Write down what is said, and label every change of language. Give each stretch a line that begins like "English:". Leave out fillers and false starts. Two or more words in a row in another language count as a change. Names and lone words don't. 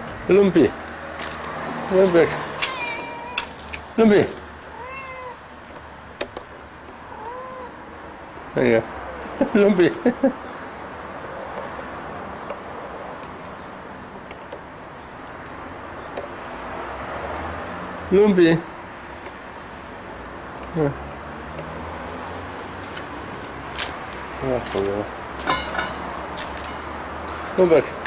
English: Lumpi. Lumpek. Lumpi. There you go. Lumpi. Lumpi. Kom back.